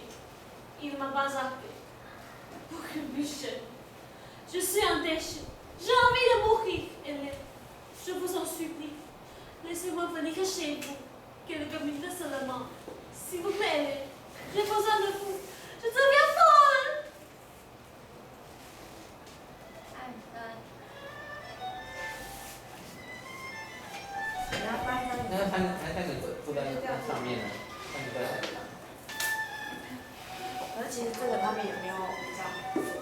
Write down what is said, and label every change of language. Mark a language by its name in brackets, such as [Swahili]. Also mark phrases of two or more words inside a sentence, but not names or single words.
[French] Il m'a bazardé. Pour une bûche. Je suis un déchet. J'ai envie de mourir, Hélène. Je vous en supplie. Laissez-moi venir chez vous. Quelques minutes seulement. S'il vous plaît, Hélène. J'ai besoin de vous. Je deviens folle. [Chinese] 那他开始坐在那上面了，他就在。可是其实这个他们也没有比较。